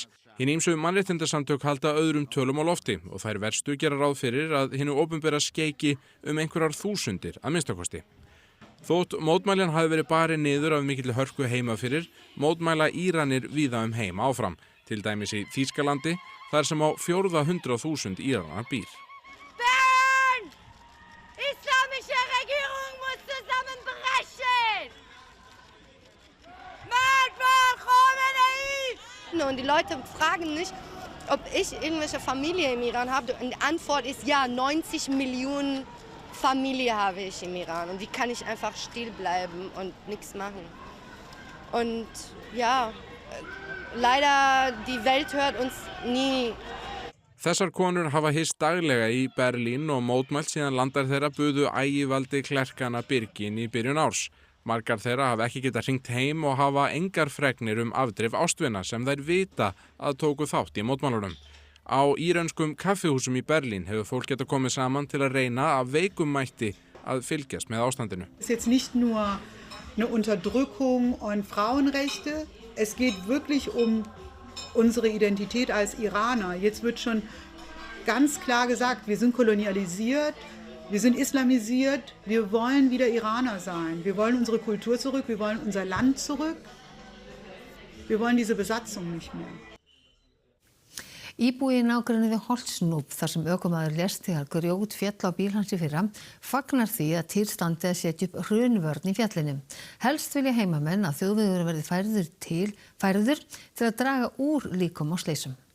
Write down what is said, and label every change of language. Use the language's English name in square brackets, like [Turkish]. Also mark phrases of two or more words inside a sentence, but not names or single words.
[Icelandic] Hin ýmsu mannréttindasamtök halda öðrum tölum á lofti og þær verstu gera ráð fyrir að hinu opinbera skeiki einhverjar þúsundir að minnstakosti. Þótt mótmælin hafi verið barið niður af mikilli hörku heima fyrir, mótmæla Íranir víða heim áfram, til dæmis í Þýskalandi, þar sem á 400.000 Íranar býr. [German] Und die Leute fragen nicht, ob ich irgendwelche Familie im Iran habe. Und die Antwort ist ja, 90 Millionen Familie habe ich im Iran. Und wie kann ich einfach still bleiben und nichts machen? Und ja, leider die Welt hört uns nie. [Icelandic] Þessar konur hafa hist daglega í Berlín og mótmælt síðan landar þeirra buðu ægivaldi klerkana Birgin í byrjun árs. Margar þeirra hafa ekki getað hringt heim og hafa engar fregnir afdrif ástvina sem þær vita að tóku þátt í mótmælunum. Á írönskum kaffihúsum í Berlín hefur fólk getað komið saman til að reyna af veikum mætti að fylgjast með ástandinu. [German] Es ist jetzt nicht nur eine Unterdrückung und Frauenrechte, es geht wirklich unsere Identität als Iraner. Jetzt wird schon ganz klar gesagt, wir sind kolonialisiert, wir sind islamisiert, wir wollen wieder Iraner sein. Wir wollen unsere Kultur zurück, wir wollen unser Land zurück. Wir wollen diese Besatzung nicht mehr. [Icelandic] Íbúi í nágrenni við Holtsnúp þar sem ökumaður lést þegar grjót féll á bíl hans í fyrra fagnar því að til standi að setja upp hrunvörn í fjallinu. Helst vilja heimamenn að þjóðvegurinn verði færður til að draga úr líkum á slysum.